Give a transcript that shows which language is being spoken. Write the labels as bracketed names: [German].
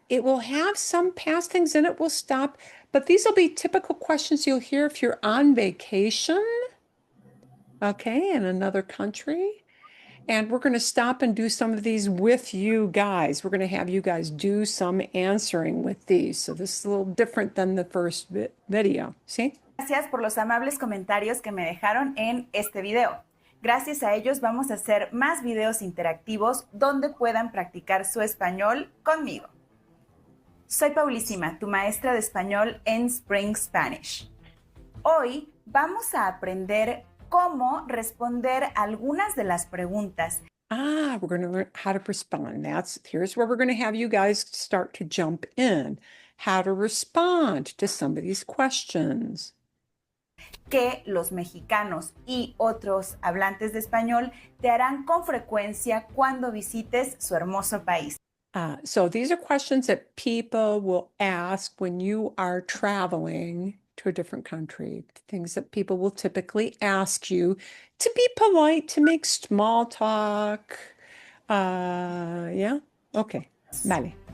[English] It will have some past things in it, will stop, but these will be typical questions you'll hear if you're on vacation, okay, in another country. And we're going to stop and do some of these with you guys. We're going to have you guys do some answering with these. So this is a little different than the first video. See? [Spanish] Gracias por los amables comentarios que me dejaron en este video. Gracias a ellos vamos a hacer más videos interactivos donde puedan practicar su español conmigo. Soy Paulísima, tu maestra de español en Spring Spanish. Hoy vamos a aprender cómo responder algunas de las preguntas. [English] We're going to learn how to respond. Here's where we're going to have you guys start to jump in. How to respond to some of these questions. [Spanish] Que los mexicanos y otros hablantes de español te harán con frecuencia cuando visites su hermoso país. [English] So these are questions that people will ask when you are traveling to a different country, things that people will typically ask you to be polite, to make small talk. Yeah? Okay. Vale.